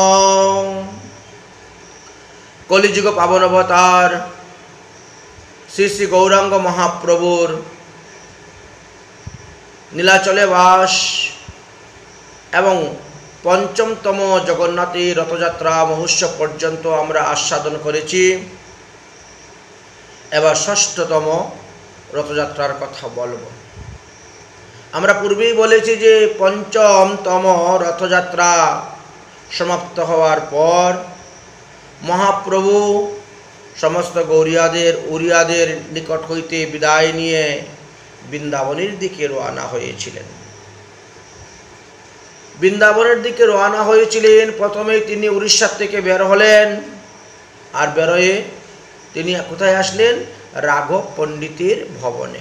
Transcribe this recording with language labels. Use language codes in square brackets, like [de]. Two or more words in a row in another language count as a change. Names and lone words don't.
[bn] কলিযুগ পাবন অবতার শ্রী শ্রী গৌরাঙ্গ মহাপ্রভুর নীলাচলে বাস এবং পঞ্চমতম জগন্নাথী রথযাত্রা মহোৎসব পর্যন্ত আমরা আস্বাদন করেছি। এবার ষষ্ঠতম রথযাত্রার কথা বলবো। আমরা পূর্বেই বলেছি যে পঞ্চমতম রথযাত্রা সমাপ্ত হওয়ার পর মহাপ্রভু সমস্ত গৌড়িয়াদের উড়িয়াদের নিকট হইতে বিদায় নিয়ে বৃন্দাবনের দিকে রওনা হয়েছিলেন। বৃন্দাবনের দিকে রওনা হয়েছিলেন। প্রথমে তিনি উড়িষ্যা থেকে বের হলেন, আর বের হয়ে তিনি কোথায় আসলেন? রাঘব পণ্ডিতের ভবনে।